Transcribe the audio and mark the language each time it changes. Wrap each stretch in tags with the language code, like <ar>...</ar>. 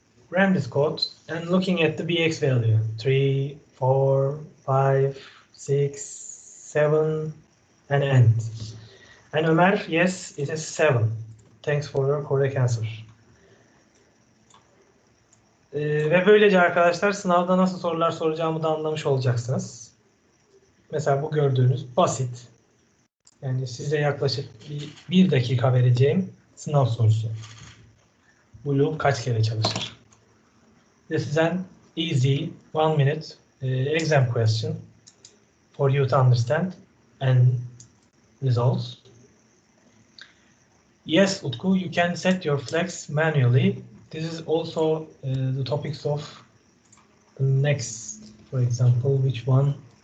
<en>Run this code and looking at the bx value 3, 4, 5, 6, 7, and end. And Ömer, yes, it is 7. Thanks for your correct answer.</en> <tr>Ve böylece arkadaşlar sınavda nasıl sorular soracağımı da anlamış olacaksınız. Mesela bu gördüğünüz basit. Yani size yaklaşık bir dakika vereceğim sınav sorusu. Bu loop kaç kere çalışır?</tr> <en>This is an easy 1 minute exam question for you to understand and results. Yes, Utku, you can set your flags manually. This is also the topics of the next, for example, which one?</en>